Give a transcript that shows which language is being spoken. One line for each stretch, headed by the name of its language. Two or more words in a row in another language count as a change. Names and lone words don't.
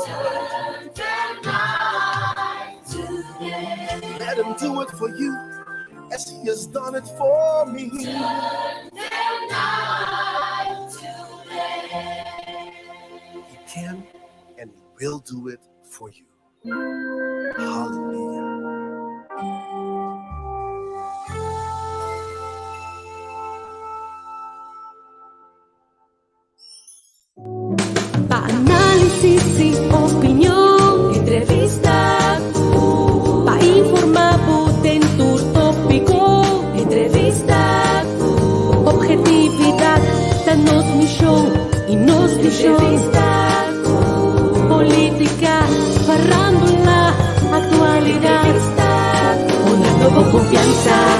English: Turn their night to day. Let Him do it for you as He has done it for me. Turn their night to day. He can and He will do it for you. Hallelujah.
Papiamento: Análisis y opinión, entrevista, pa-informabo ten tur tópico, entrevista, objetividad, danos mi show y nos di show, política, parranda. confianza.